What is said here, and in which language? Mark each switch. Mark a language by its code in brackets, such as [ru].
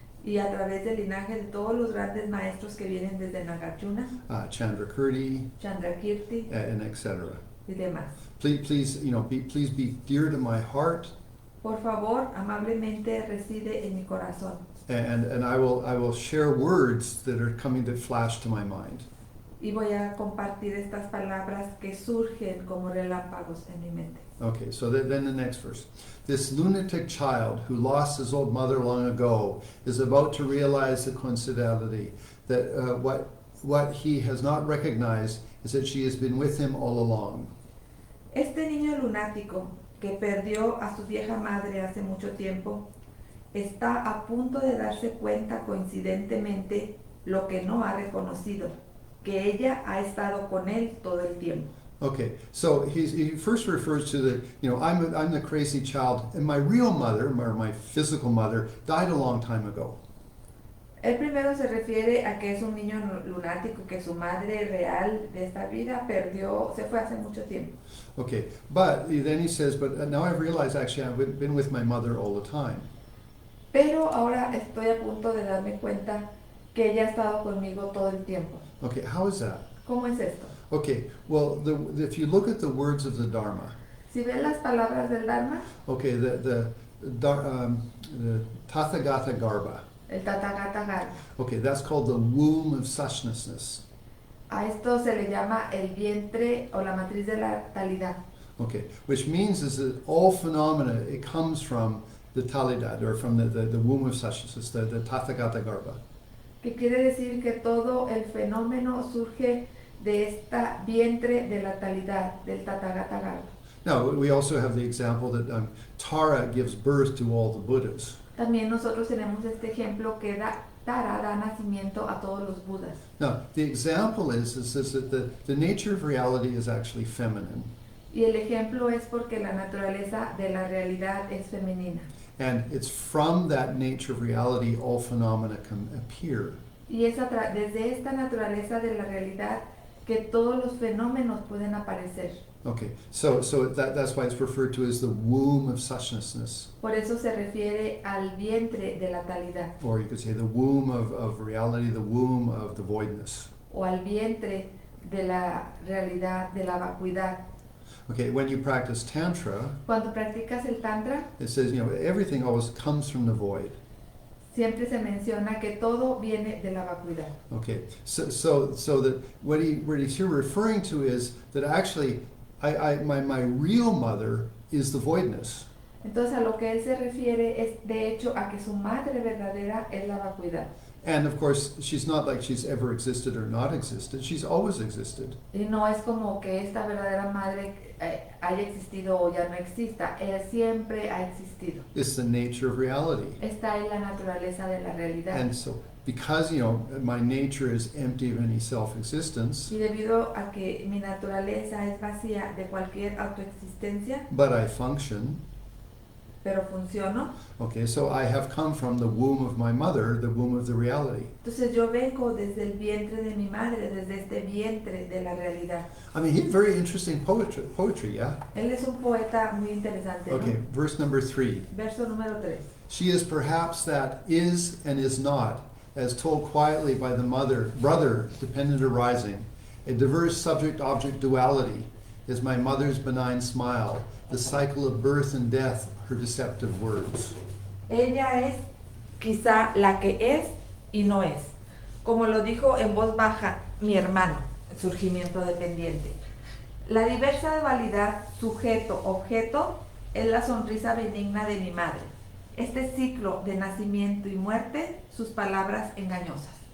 [es] y a través del linaje de todos los grandes maestros que vienen desde Nagarjuna, Chandrakirti, Chandrakirti [en] and etc. [es] y demás. [en] Please, you know, please be dear to my heart, [es] Por favor, amablemente reside en mi corazón. [en] and I will share words that are coming that flash to my mind. [es] Y voy a compartir estas palabras que surgen como relámpagos en mi mente. [en] Okay, so then the next verse. This lunatic child who lost his old mother long ago is about to realize the coincidentally that what he has not recognized is that she has been with him all along. [es] Este niño lunático que perdió a su vieja madre hace mucho tiempo está a punto de darse cuenta coincidentemente lo que no ha reconocido, que ella ha estado con él todo el tiempo. [en] Okay, so he first refers to the, you know, I'm the crazy child, and my real mother, or my physical mother, died a long time ago. [es] Él primero se refiere a que es un niño lunático, que su madre real de esta vida se fue hace mucho tiempo. [en] Okay, but then he says, but now I've realized actually I've been with my mother all the time. [es] Pero ahora estoy a punto de darme cuenta que ella ha estado conmigo todo el tiempo. [en] Okay, how is that? [es] ¿Cómo es esto? [en] Okay, well, if you look at the words of the Dharma, [es] Si ven las palabras del Dharma, [en] okay, the Tathagata Garbha, [es] el Tathagata Garbha, [en] okay, that's called the womb of suchnessness. [es] a esto se le llama el vientre o la matriz de la talidad. [en] Okay, which means is that all phenomena, it comes from the talidad, or from the womb of suchnessness, the Tathagata Garbha. [es] Que quiere decir que todo el fenómeno surge de esta vientre de la talidad, del Tathagata Garbha. [en] Now, we also have the example that Tara gives birth to all the Buddhas. [es] También nosotros tenemos este ejemplo que Tara da nacimiento a todos los Budas. [en] Now, the example is that the nature of reality is actually feminine. [es] Y el ejemplo es porque la naturaleza de la realidad es femenina. [en] And it's from that nature of reality all phenomena can appear. [es] Y es desde esta naturaleza de la realidad que todos los fenómenos pueden aparecer. [en] Okay, so that's why it's referred to as the womb of suchnessness. [es] Por eso se refiere al vientre de la talidad, [en] Or you could say the womb of reality, the womb of the voidness. [es] o al vientre de la realidad, de la vacuidad. [en] Okay, when you practice Tantra, [es] Cuando practicas el Tantra, [en] it says, you know, everything always comes from the void. [es] siempre se menciona que todo viene de la vacuidad. [en] Okay, so that what he's here referring to is that actually my real mother is the voidness. [es] Entonces a lo que él se refiere es de hecho a que su madre verdadera es la vacuidad. [en] And of course, she's not like she's ever existed or not existed. She's always existed. [es] Y no es como que esta verdadera madre haya existido o ya no exista. Ella siempre ha existido. [en] It's the nature of reality. [es] Está en la naturaleza de la realidad. [en] And so, because, you know, my nature is empty of any self-existence, [es] Y debido a que mi naturaleza es vacía de cualquier autoexistencia, [en] but I function, [es] pero funciono. [en] Okay, so I have come from the womb of my mother, the womb of the reality. [es] Entonces yo vengo desde el vientre de mi madre, desde este vientre de la realidad. [en] I mean, he's very interesting poetry, yeah? [es] Él es un poeta muy interesante, ¿no? [en] Okay, verse number 3. [es] Verso número 3. [en] She is perhaps that is and is not, as told quietly by the brother dependent arising. A diverse subject-object duality is my mother's benign smile, the cycle of birth and death, her deceptive words. [es] Ella es quizá la que es y no es. Como lo dijo en voz baja mi hermano, surgimiento dependiente. La diversa dualidad sujeto-objeto es la sonrisa benigna de mi madre. Este ciclo de nacimiento y muerte, sus palabras engañosas.